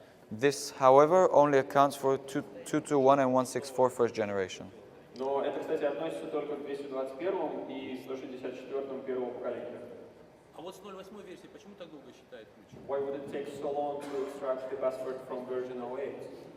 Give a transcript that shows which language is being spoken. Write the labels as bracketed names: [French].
[English] This, however, only accounts for 221 and 164 first generation. [Russian] Но это, кстати, относится только к 221 и 164 первого поколения. А вот с 0.8 версии почему так долго считает ключ? [English] Why would it take so long to extract the password from version 08?